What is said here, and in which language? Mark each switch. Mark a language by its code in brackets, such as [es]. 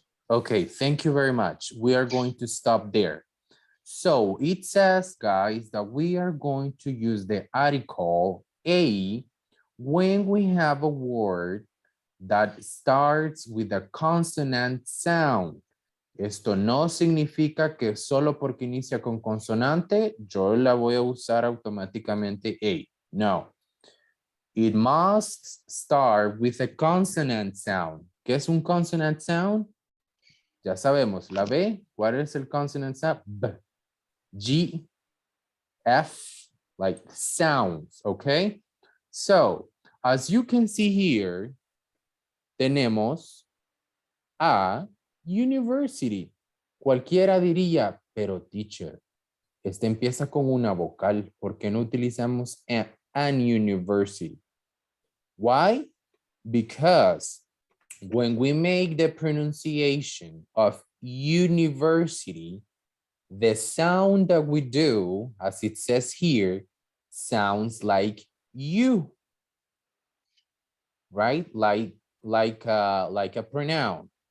[en] Okay, thank you very much. We are going to stop there. So it says, guys, that we are going to use the article a when we have a word that starts with a consonant sound. [es] Esto no significa que solo porque inicia con consonante, yo la voy a usar automáticamente a. No. [en] It must start with a consonant sound. [es] ¿Qué es un [en] consonant sound? [es] Ya sabemos, la B, [en] what is el consonant sound? B, G, F, like sounds, okay? So, as you can see here, [es] tenemos [en] a university. [es] Cualquiera diría, pero teacher, este empieza con una vocal, ¿por qué no utilizamos [en] an university? Why? Because when we make the pronunciation of university, the sound that we do, as it says here, sounds like you, right? Like a pronoun.